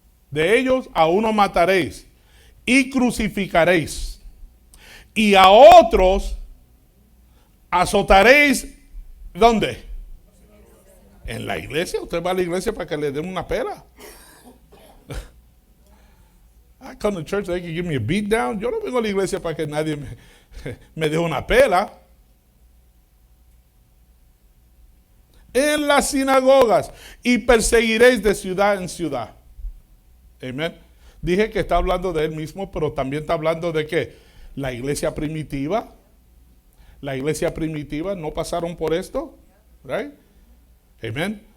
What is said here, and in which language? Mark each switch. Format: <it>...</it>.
<es>De ellos a uno mataréis. Y crucificaréis. Y a otros azotaréis. ¿Dónde? En la iglesia. Usted va a la iglesia para que le den una pela.</es> <en>I come to church, they can give me a beat down.</en> <es>Yo no vengo a la iglesia para que nadie me dé una pela. En las sinagogas y perseguiréis de ciudad en ciudad. Amén. Dije que está hablando de él mismo, pero también está hablando de que la iglesia primitiva no pasaron por esto, right? Amén.</es>